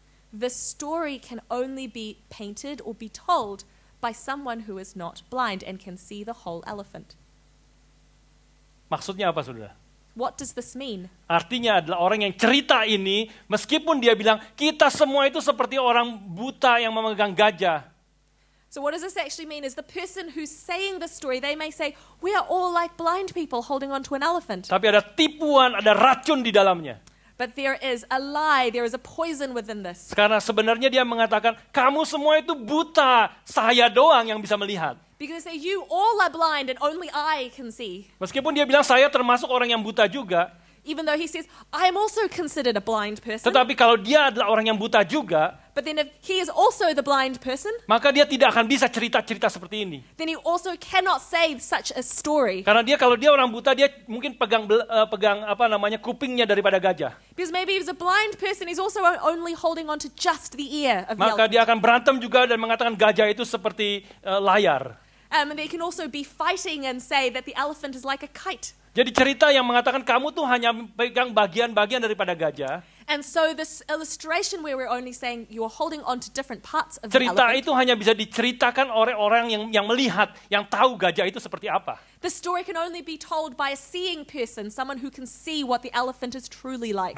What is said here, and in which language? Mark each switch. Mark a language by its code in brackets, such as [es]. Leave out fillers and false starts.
[en] The story can only be painted or be told by someone who is not blind and can see the whole elephant. [id] Maksudnya apa, saudara? [en] What does this mean? [id] Artinya adalah orang yang cerita ini, meskipun dia bilang, kita semua itu seperti orang buta yang memegang gajah. [en] So what does this actually mean is the person who's saying the story, they may say, we are all like blind people holding on to an elephant. [id] Tapi ada tipuan, ada racun di dalamnya. [en] But there is a lie, there is a poison within this. [id] Karena sebenarnya dia mengatakan, kamu semua itu buta, saya doang yang bisa melihat. [en] Because they say, you all are blind and only I can see. [id] Meskipun dia bilang saya termasuk orang yang buta juga. [en] Even though he says, I am also considered a blind person. [id] Tetapi kalau dia adalah orang yang buta juga, [en] but then if he is also the blind person, [id] maka dia tidak akan bisa cerita-cerita seperti ini. [en] Then he also cannot say such a story. [id] Karena kalau dia orang buta, dia mungkin pegang kupingnya daripada gajah. [en] Because maybe he's a blind person, he's also only holding on to just the ear of the [id] Maka [en] elephant. [id] dia akan berantem juga dan mengatakan gajah itu seperti layar. [en] And they can also be fighting and say that the elephant is like a kite. [id] Jadi cerita yang mengatakan kamu tuh hanya pegang bagian-bagian daripada gajah. [en] And so this illustration where we're only saying you're holding on to different parts of the [id] Cerita [en] elephant. [id] itu hanya bisa diceritakan oleh orang yang melihat, yang tahu gajah itu seperti apa. [en] The story can only be told by a seeing person, someone who can see what the elephant is truly like.